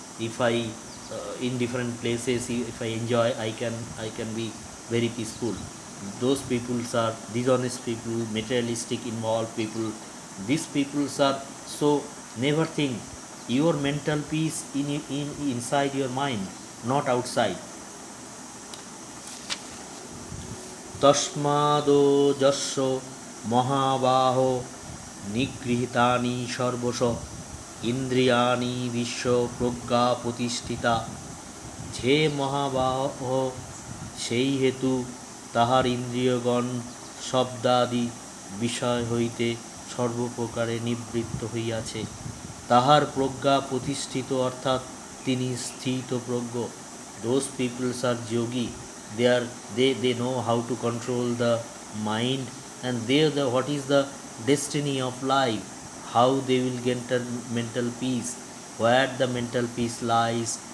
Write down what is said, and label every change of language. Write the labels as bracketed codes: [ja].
[en] If I in different places, if I enjoy, I can be very peaceful. Those peoples are dishonest people, materialistic involved people. These peoples are so never think your mental peace in inside your mind, not outside. [sa] তস্মাদো যস্য মহাবাহ নিগৃহীতানি সর্বশ ইন্দ্রিয়াণি বিশ্ব প্রজ্ঞা প্রতিষ্ঠিতা। [bn] যে মহাবাহ সেই হেতু তাহার ইন্দ্রিয়গণ শব্দাদি বিষয় হইতে সর্বপ্রকারে নিবৃত্ত হইয়াছে। তাহার প্রজ্ঞা প্রতিষ্ঠিত, অর্থাৎ তিনি স্থিতপ্রজ্ঞ। [en] Those peoples are yogi. They know how to control the mind, and what is the destiny of life, how they will get the mental peace, where the mental peace lies.